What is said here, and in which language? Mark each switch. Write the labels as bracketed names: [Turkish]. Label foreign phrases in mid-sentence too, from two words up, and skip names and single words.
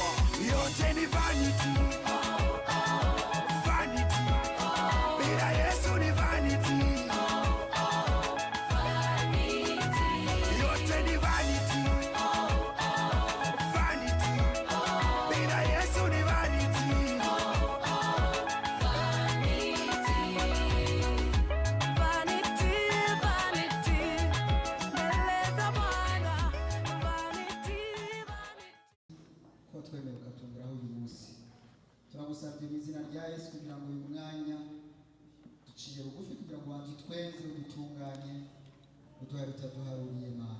[Swahili] Yote ni vanity. Vanity. Bila Yesu ni vanity. Yote ni vanity. Vanity. Bila Yesu ni vanity. [Kinyarwanda] Ko twemeye ukatunguraho uyu munsi, turagusabye mu izina rya Yesu kugira ngo uyu mwanya duciye bugufi kugira ngo wanze tweze udutunganye uduhaye utaduharuriye Mana.